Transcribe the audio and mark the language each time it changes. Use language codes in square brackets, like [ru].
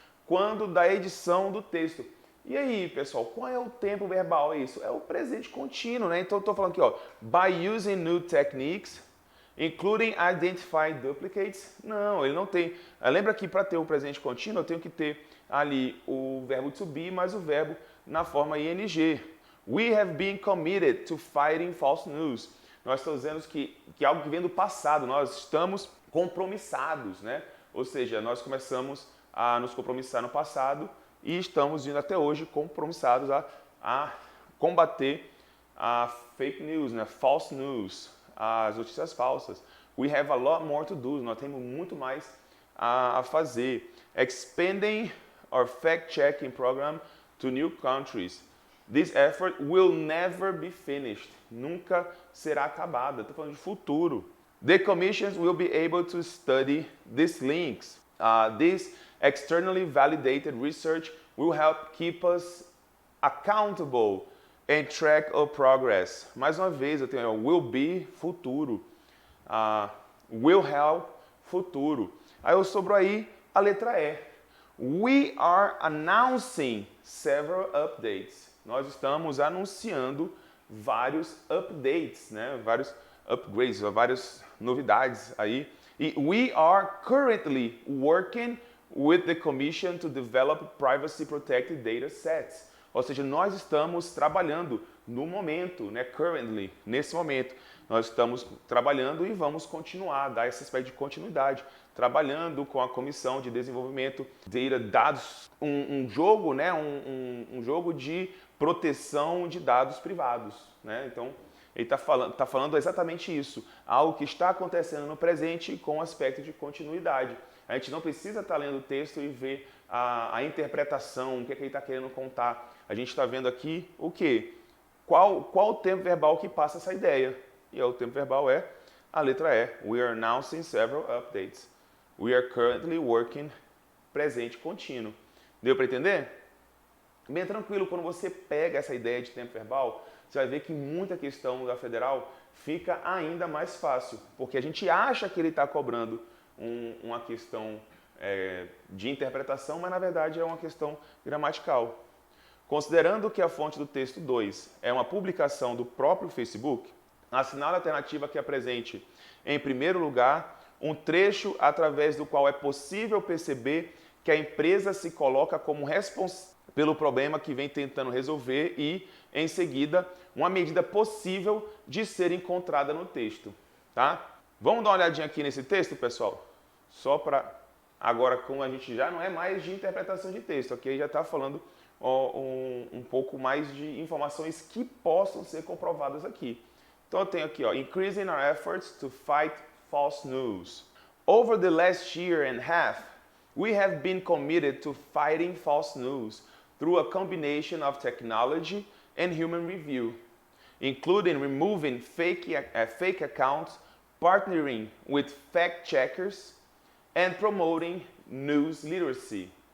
[pt] Quando da edição do texto. E aí, pessoal, qual é o tempo verbal? É isso? É o presente contínuo, né? Então, eu estou falando aqui, ó, [en] by using new techniques, including identifying duplicates. [pt] Não, ele não tem. Lembra que para ter o presente contínuo, eu tenho que ter ali o verbo to be mais o verbo na forma ing. [en] We have been committed to fighting false news. [pt] Nós estamos dizendo que é algo que vem do passado, nós estamos compromissados, né? Ou seja, nós começamos a nos compromissar no passado e estamos indo até hoje compromissados a combater a fake news, né? False news, as notícias falsas. [en] We have a lot more to do, [pt] nós temos muito mais a fazer. [en] Expanding our fact-checking program to new countries. This effort will never be finished. [pt] Nunca será acabada. Estou falando de futuro. [en] The commissions will be able to study these links. This externally validated research will help keep us accountable and track our progress. [pt] Mais uma vez, eu tenho will be, futuro. Will help, futuro. Aí eu sobrou aí a letra E. [en] We are announcing several updates. [pt] Nós estamos anunciando vários updates, né? Vários upgrades, várias novidades aí. [en] E we are currently working with the Commission to develop privacy protected data sets. [pt] Ou seja, nós estamos trabalhando no momento, né? Currently, nesse momento. Nós estamos trabalhando e vamos continuar, dar esse aspecto de continuidade, trabalhando com a Comissão de Desenvolvimento de Dados, um jogo, né? um jogo de proteção de dados privados, né? Então, ele está falando exatamente isso, algo que está acontecendo no presente com aspecto de continuidade. A gente não precisa estar lendo o texto e ver a interpretação, o que ele está querendo contar. A gente está vendo aqui o quê? Qual o tempo verbal que passa essa ideia? E o tempo verbal é a letra E. [en] We are announcing several updates. We are currently working, presente contínuo. [pt] Deu para entender? Bem tranquilo, quando você pega essa ideia de tempo verbal, você vai ver que muita questão da federal fica ainda mais fácil, porque a gente acha que ele está cobrando uma questão de interpretação, mas na verdade é uma questão gramatical. Considerando que a fonte do texto 2 é uma publicação do próprio Facebook, assinale a alternativa que apresente, em primeiro lugar, um trecho através do qual é possível perceber que a empresa se coloca como responsável pelo problema que vem tentando resolver e, em seguida, uma medida possível de ser encontrada no texto. Tá? Vamos dar uma olhadinha aqui nesse texto, pessoal? Só para... Agora, como a gente já não é mais de interpretação de texto, aqui já está falando um pouco mais de informações que possam ser comprovadas aqui. Então eu tenho aqui, [en] increasing our efforts to fight false news. Over the last year and a half, we have been committed to fighting false news through a combination of technology and human review, including removing fake accounts, partnering with fact-checkers, and promoting news literacy.